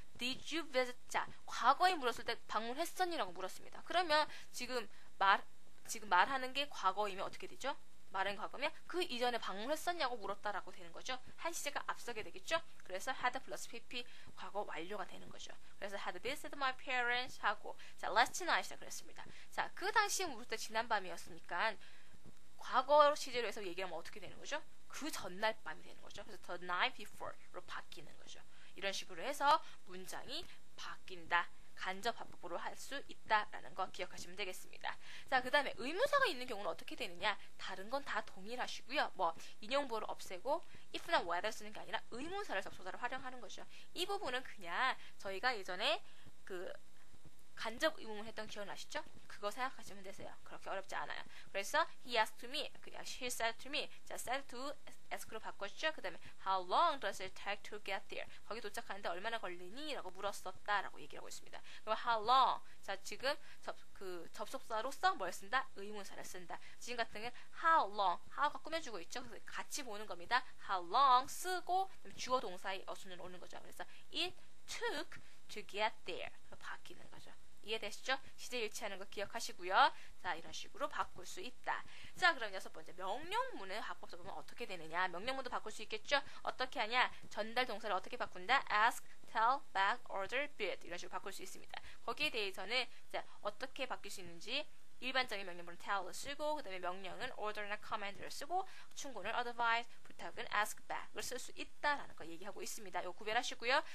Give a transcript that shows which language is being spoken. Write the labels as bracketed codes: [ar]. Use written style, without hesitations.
[en] Did you visit? [ko] 자, 과거에 물었을 때 방문했었니라고 물었습니다. 그러면 지금 말하는 게 과거이면 어떻게 되죠? 말은 과거면 그 이전에 방문했었냐고 물었다라고 되는 거죠. 한 시제가 앞서게 되겠죠. 그래서 had 플러스 pp 과거 완료가 되는 거죠. 그래서 [en] had visited my parents [ko] 하고 자, [en] last night이라 그랬습니다. [ko] 자, 그 당시에 물을 때 지난밤이었으니까 과거 시제로 해서 얘기하면 어떻게 되는 거죠? 그 전날 밤이 되는 거죠. 그래서 the night before로 바뀌는 거죠. 이런 식으로 해서 문장이 바뀐다. 간접화법으로 할 수 있다라는 거 기억하시면 되겠습니다. 자, 그 다음에 의문사가 있는 경우는 어떻게 되느냐? 다른 건 다 동일하시고요. 뭐 인용부호를 없애고 if나 whether 쓰는 게 아니라 의문사를 접속사로 활용하는 거죠. 이 부분은 그냥 저희가 예전에 그 간접 의문문 했던 기억나시죠? 그거 생각하시면 되세요. 그렇게 어렵지 않아요. 그래서 [en] he asked me, she said to me. [ko] 자, said to ask로 바꿨죠? 그 다음에 [en] how long does it take to get there? [ko] 거기 도착하는데 얼마나 걸리니? 라고 물었었다 라고 얘기를 하고 있습니다. 그럼 [en] how long? [ko] 자, 지금 접속사로서 뭘 쓴다? 의문사를 쓴다. 지금 같은 경우는 how long, how가 꾸며주고 있죠? 그래서 같이 보는 겁니다. [en] how long [ko] 쓰고 주어 동사의 어순으로 오는 거죠. 그래서 [en] it took to get there [ko] 바뀌는 거죠. 이해되시죠? 시제 일치하는 거 기억하시고요. 자, 이런 식으로 바꿀 수 있다. 자, 그럼 6번째 명령문의 화법적 보면 어떻게 되느냐? 명령문도 바꿀 수 있겠죠? 어떻게 하냐? 전달 동사를 어떻게 바꾼다? ask, tell, beg, order, bid 이런 식으로 바꿀 수 있습니다. 거기에 대해서는 자, 어떻게 바뀔 수 있는지 일반적인 명령문은 tell을 쓰고 그 다음에 명령은 order나 command를 쓰고 충고는 advise, 부탁은 ask back을 쓸 수 있다라는 거 얘기하고 있습니다. 이거 구별하시고요.